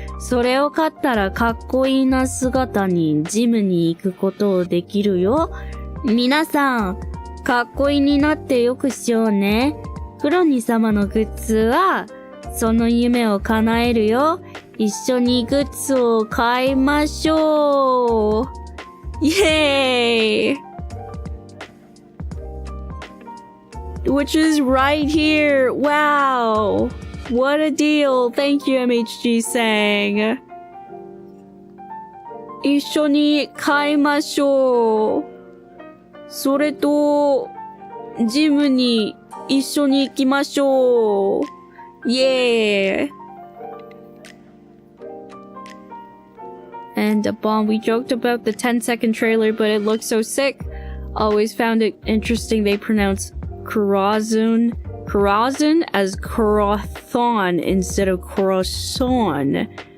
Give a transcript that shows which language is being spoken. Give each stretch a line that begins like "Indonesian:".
Japanese: それを買ったらかっこいいな姿にジムに行くことできるよ。皆さん、かっこいいになってよくしようね。クロニー様のグッズはその夢を叶えるよ。一緒にグッズを買いましょう。
English: イエーイ Which is right here. Wow. What a deal. Thank you, MHG sang.
Japanese: 一緒に買いましょう。それと、ジムに一緒に行きましょう。
English: Yeah. And Bomb, we joked about the 10-second trailer, but it looks so sick. Always found it interesting they pronounce Kurazun as Karathon instead of croissant.